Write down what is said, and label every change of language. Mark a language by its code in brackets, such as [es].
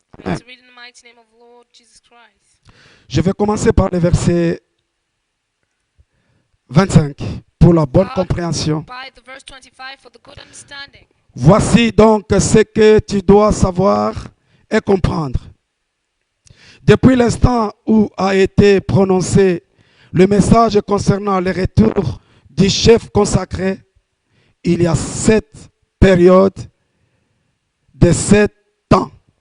[en] I'm going to read in the mighty name of Lord Jesus Christ. [fr] Je vais commencer par le verset 25 pour la bonne compréhension. [en] By the verse 25 for the good understanding. [fr] Voici donc ce que tu dois savoir et comprendre. Depuis l'instant où a été prononcé le message concernant le retour du chef consacré, il y a 7 périodes de 7 ans.